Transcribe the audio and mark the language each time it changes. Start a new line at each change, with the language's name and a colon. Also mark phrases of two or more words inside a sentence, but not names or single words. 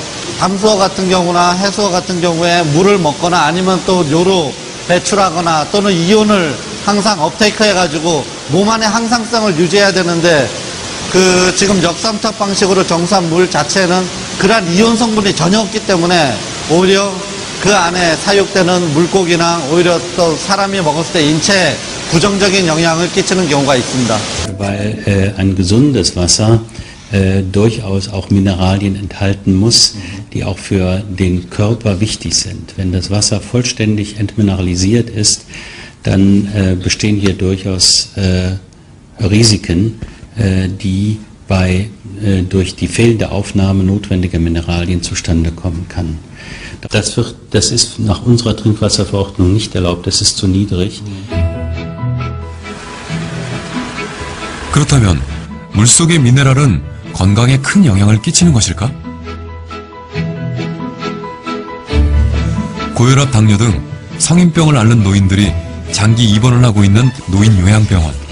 Korean: 담수어 같은 경우나 해수어 같은 경우에 물을 먹거나 아니면 또 요로 배출하거나 또는 이온을 항상 업테이크 해가지고 몸 안의 항상성을 유지해야 되는데 지금 역삼투압 방식으로 정수한 물 자체는 그러한 이온 성분이 전혀 없기 때문에 오히려 그 안에 사육되는 물고기나 오히려 또 사람이 먹었을 때 인체에 부정적인 영향을 끼치는 경우가 있습니다.
German: Weil ein gesundes Wasser durchaus auch Mineralien enthalten muss, die auch für den Körper wichtig sind. Wenn das Wasser vollständig entmineralisiert ist, dann bestehen hier durchaus Risiken, die durch die fehlende Aufnahme notwendiger Mineralien zustande kommen kann. Das ist nach unserer Trinkwasserverordnung nicht erlaubt, das ist zu niedrig.
Korean: 그렇다면 물속의 미네랄은 건강에 큰 영향을 끼치는 것일까? 고혈압, 당뇨 등 성인병을 앓는 노인들이 장기 입원을 하고 있는 노인 요양병원.